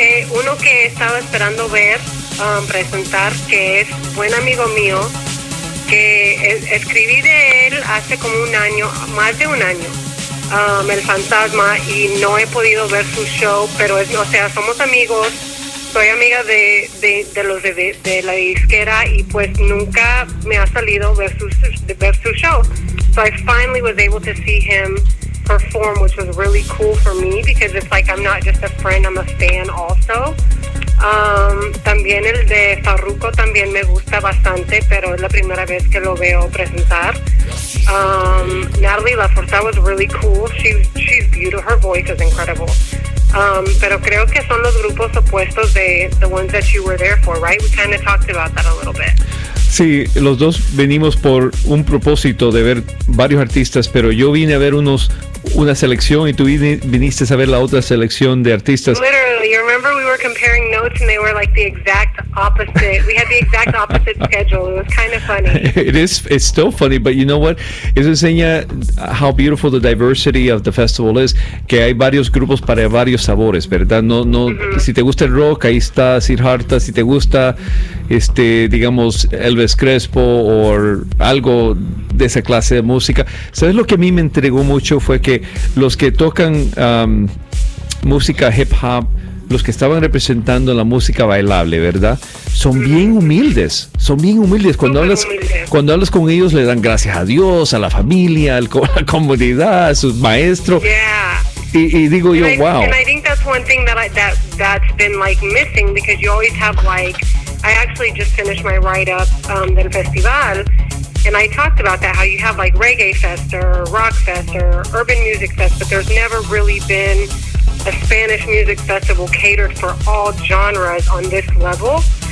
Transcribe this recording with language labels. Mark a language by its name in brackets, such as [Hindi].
[Spanish] Uno que estaba esperando ver, presentar, que es buen amigo mío, que escribí de él hace como un año, más de un año, El Fantasma, y no he podido ver su show, pero es, o sea, somos amigos, soy amiga de la disquera, y pues nunca me ha salido ver su show. [English] So I finally was able to see him perform, which was really cool for me because it's like I'm not just a friend, I'm a fan also. [Spanish] También el de Farruko también me gusta bastante, pero es la primera vez que lo veo presentar. [English] Natalie Lafourcade was really cool. She's beautiful. Her voice is incredible. [Spanish] Pero creo que son los grupos opuestos de [English] the ones that you were there for, right? We kind of talked about that a little bit. [Spanish] Sí, los dos venimos por un propósito de ver varios artistas, pero yo vine a ver una selección y tú viniste a ver la otra selección de artistas. [English] Literally, you remember we were comparing notes and they were like the exact opposite. We had the exact opposite schedule. It was kind of funny. It is, it's still funny, but you know what? [Spanish] Eso enseña [English] how beautiful the diversity of the festival is, [Spanish] que hay varios grupos para varios sabores, ¿verdad? No, mm-hmm. Si te gusta el rock, ahí está Sir Harta. Si te gusta, digamos, Elvis Crespo o algo de esa clase de música. ¿Sabes lo que a mí me entregó mucho? Fue que los que tocan música hip hop, los que estaban representando la música bailable, ¿verdad? Son bien humildes, son bien humildes. Cuando hablas con ellos, le dan gracias a Dios, a la familia, a la comunidad, a sus maestros. [English] Yeah. [Spanish] Y digo yo, wow. [English] And I think that's one thing that's been like missing, because you always have I actually just finished my write-up [Spanish] del festival, [English] and I talked about that, how you have like Reggae Fest or Rock Fest or Urban Music Fest, but there's never really been a Spanish music festival catered for all genres on this level.